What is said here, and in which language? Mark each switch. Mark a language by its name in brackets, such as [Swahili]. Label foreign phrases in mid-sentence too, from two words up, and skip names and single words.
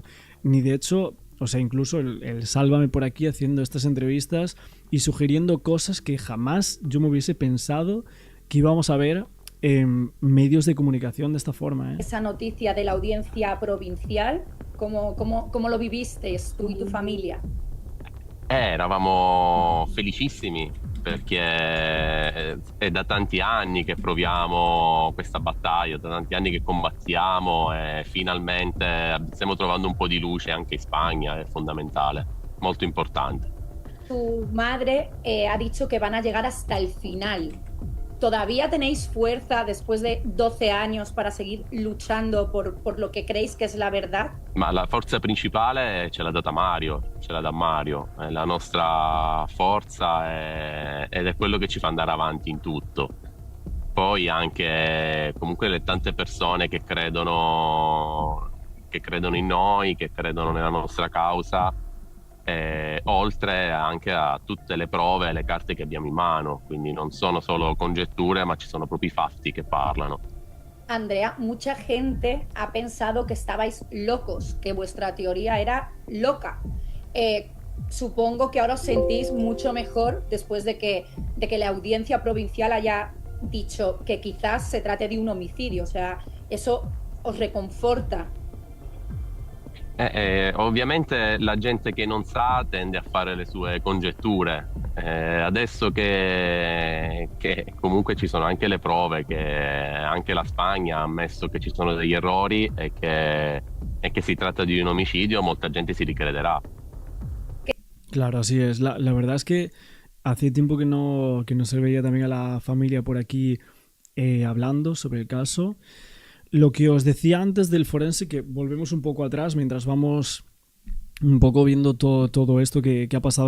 [Spanish] Ni de hecho, o sea, incluso el Sálvame por aquí haciendo estas entrevistas y sugiriendo cosas que jamás yo me hubiese pensado que íbamos a ver en medios de comunicación de esta forma. Esa noticia de la Audiencia Provincial, ¿cómo lo vivisteis tú y tu familia? [Italian] Eravamo felicissimi perché è da tanti anni che proviamo questa battaglia, da tanti anni che combattiamo e finalmente stiamo trovando un po' di luce anche in Spagna, è fondamentale, molto importante. [Spanish] Tu madre ha dicho que van a llegar hasta el final. ¿Todavía tenéis fuerza después de 12 años para seguir luchando por lo que creéis que es la verdad? [Italian] Ma la forza principale ce l'ha data Mario, ce l'ha da Mario, è la nostra forza ed è quello che ci fa andare avanti in tutto. Poi anche comunque le tante persone che credono in noi, che credono nella nostra causa, oltre anche a tutte le prove e le carte che abbiamo in mano, quindi non sono solo congetture, ma ci sono proprio i fatti che parlano. [Spanish] Andrea, mucha gente ha pensado que estabais locos, que vuestra teoría era loca. Supongo que ahora os sentís mucho mejor después de que la Audiencia Provincial haya dicho que quizás se trate de un homicidio, o sea, eso os reconforta. [Italian] Ovviamente la gente che non sa tende a fare le sue congetture. Adesso che comunque ci sono anche le prove, che anche la Spagna ha ammesso che ci sono degli errori e che si tratta di un omicidio, molta gente si ricrederà. [Spanish] Claro, así es. La verdad es que hace tiempo que no se veía también a la familia por aquí hablando sobre el caso. Lo que os decía antes del forense, que volvemos un poco atrás mientras vamos un poco viendo todo esto que ha pasado